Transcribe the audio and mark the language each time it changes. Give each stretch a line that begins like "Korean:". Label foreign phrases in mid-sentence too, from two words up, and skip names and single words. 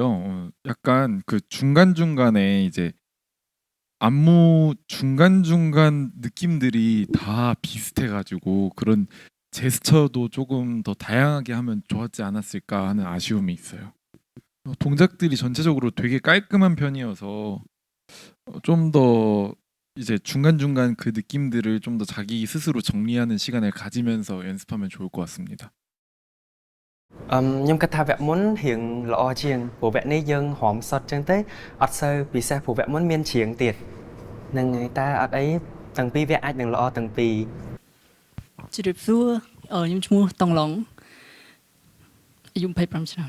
Korean: 약간 그 중간중간에 이제 안무 중간중간 느낌들이 다 비슷해가지고 그런 제스처도 조금 더 다양하게 하면 좋았지 않았을까 하는 아쉬움이 있어요. 동작들이 전체적으로 되게 깔끔한 편이어서 좀 더 이제 중간중간 그 느낌들을 좀 더 자기 스스로 정리하는 시간을 가지면서 연습하면 좋을 것 같습니다.
Khmer: ខ្ញុំគិតថាវគ្គមុនរៀងល្អជាងព្រោះវគ្គនេះយើងហមសតចឹងទេអត់សូវពិសេសព្រោះវគ្គមុនមានច្រៀងទៀតនឹងហើយតែអត់អីទាំងពីរវគ្គអាចនឹងល្អទាំងពីរ ជម្រាបសួរខ្ញុំឈ្មោះតុងឡុងអាយុ25ឆ្នាំ